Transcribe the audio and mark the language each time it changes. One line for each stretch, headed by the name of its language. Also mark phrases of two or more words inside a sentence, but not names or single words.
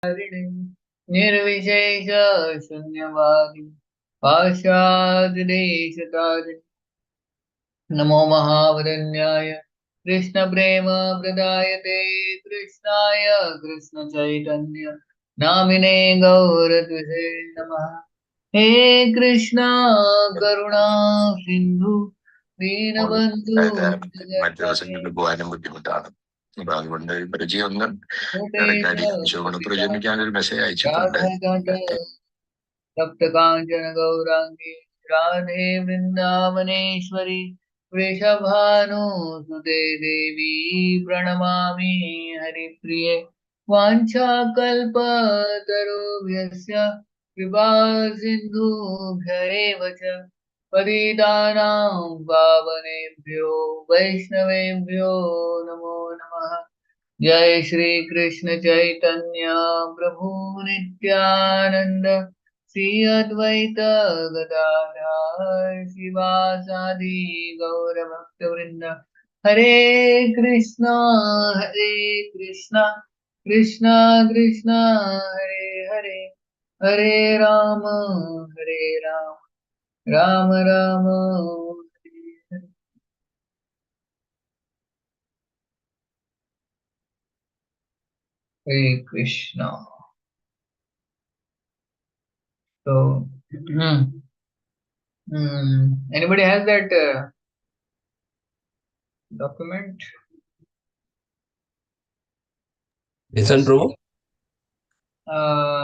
Sanskrit: निर्विशेष शून्यवादी पाशादेशतारिणी नमो महावरण्याय कृष्ण प्रेम प्रदायते कृष्णाय कृष्ण चैतन्य नामिने गौरत्वसे नमः। हे कृष्णा करुणा सिंधु दीनबंधु जगत्पते
Malayalam: പോകാനും ബുദ്ധിമുട്ടാണ്. അപ്പൊ അതുകൊണ്ട് പരിചയം ഒന്ന് गोपेश ഇടയ്ക്കടി ചോണപ്പുറ गोपिकान्त ഞാനൊരു മെസ്സേജ് അയച്ചിട്ടുണ്ട്.
Sanskrit: राधाकान्त सप्तकाञ्चन गौराङ्गी राधे वृन्दावनेश्वरी वृषभानुसुते देवी प्रणमामि हरिप्रिये वाञ्छाकल्पतरुभ्यश्च कृपा सिन्धुभ्य एव च पतितानां पावनेभ्यो वैष्णवेभ्यो नमो नमः। जय श्री कृष्ण चैतन्य प्रभु नित्यानंद श्री अद्वैत गदाधर शिवासादि गौर भक्त वृंद हरे कृष्णा कृष्णा कृष्णा कृष्णा हरे हरे हरे राम राम राम हरे हरे। हरे कृष्णा।
English: So, anybody has that document? Listen, Prabhu. Uh,